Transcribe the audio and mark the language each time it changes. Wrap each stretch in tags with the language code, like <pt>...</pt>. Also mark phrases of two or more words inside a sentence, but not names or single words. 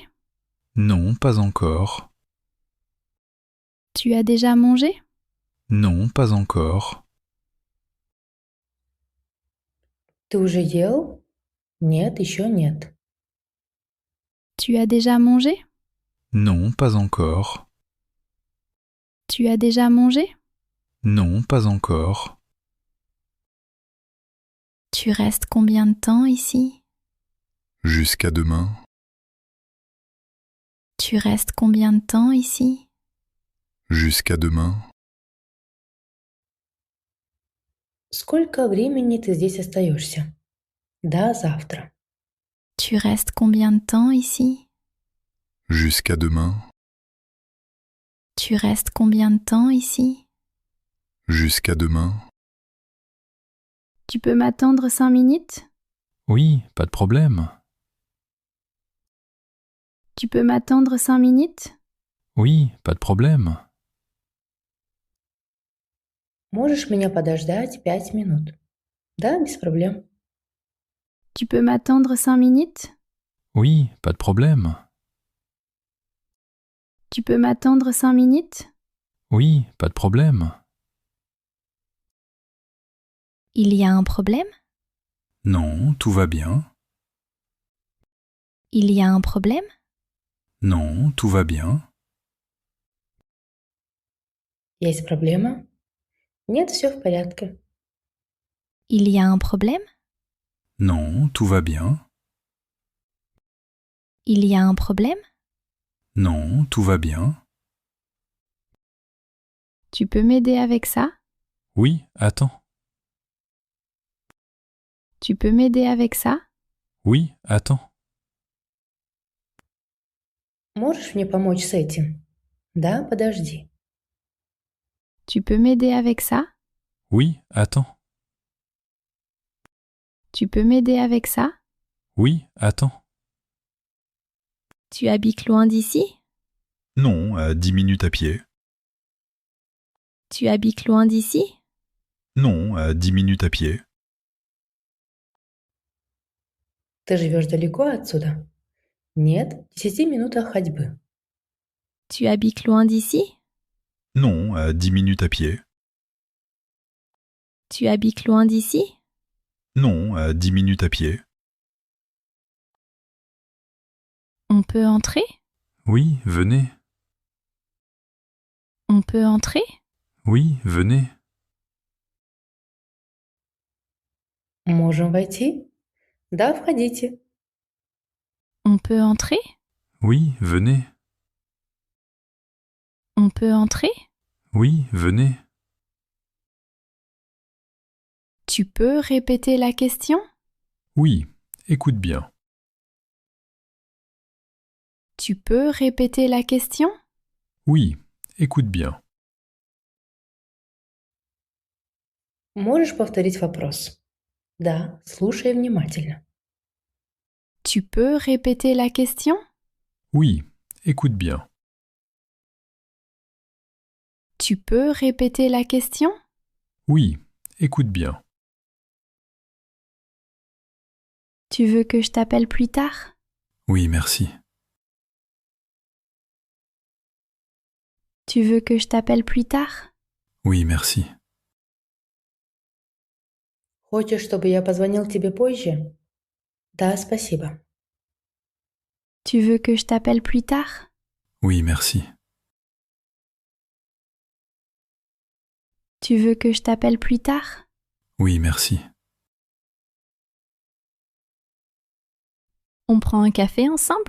<fr>Non, pas encore. Tu as déjà mangé? Non, pas encore.</fr> <ru>Ты уже ел? Нет, еще нет.</ru> <fr>Tu as déjà mangé? Non, pas encore. Tu as déjà mangé? Non, pas encore. Tu restes combien de temps ici? Jusqu'à demain. Tu restes combien de temps ici? Jusqu'à demain.</fr> <ru>Сколько времени ты здесь остаешься? До завтра.</ru> <fr>Tu restes combien de temps ici? Jusqu'à demain. Tu restes combien de temps ici? Jusqu'à demain. Tu peux m'attendre 5 minutes? Oui, pas de problème. Tu peux m'attendre 5 minutes? Oui, pas de problème.</fr> <ru>Можешь меня подождать 5 минут? Да, без проблем.</ru> <fr>Tu peux m'attendre 5 minutes? Oui, pas de problème. Tu peux m'attendre 5 minutes? Oui, pas de problème. Il y a un problème? Non, tout va bien. Il y a un problème? Non, tout va bien.</fr> <ru>Есть проблема? Нет, все в порядке.</ru> <fr>Il y a un problème? Non, tout va bien. Il y a un problème? Non, tout va bien. Tu peux m'aider avec ça? Oui, attends. Tu peux m'aider avec ça? Oui, attends.</fr> <ru>Можешь мне помочь с этим? Да, подожди.</ru> <fr>Tu peux m'aider avec ça? Oui, attends. Tu peux m'aider avec ça? Oui, attends. Tu habites loin d'ici? Non, à 10 minutes à pied. Tu habites loin d'ici? Non, à 10 minutes à pied.</fr> <ru>Ты живешь далеко отсюда? Нет, в 10 минутах ходьбы.</ru> <fr>Tu habites loin d'ici? Non, à 10 minutes à pied. Tu habites loin d'ici? Non, à 10 minutes à pied. On peut entrer? Oui, venez. On peut entrer? Oui, venez.</fr> <ru>Можем войти? Да, входите.</ru> <fr>On peut entrer? Oui, venez. On peut entrer? Oui, venez. Tu peux répéter la question? Oui, écoute bien. Tu peux répéter la question? Oui, écoute bien.</fr> <ru>Можешь повторить вопрос? Да, слушай внимательно.</ru> <fr>Tu peux répéter la question? Oui, écoute bien. Tu peux répéter la question? Oui, écoute bien. Tu veux que je t'appelle plus tard? Oui, merci. Tu veux que je t'appelle plus tard? Oui, merci.</fr> <ru>Хочешь, чтобы я позвонил тебе позже? Да, спасибо.</ru> <fr>Tu veux que je t'appelle plus tard? Oui, merci. Tu veux que je t'appelle plus tard? Oui, merci. On prend un café ensemble?</fr>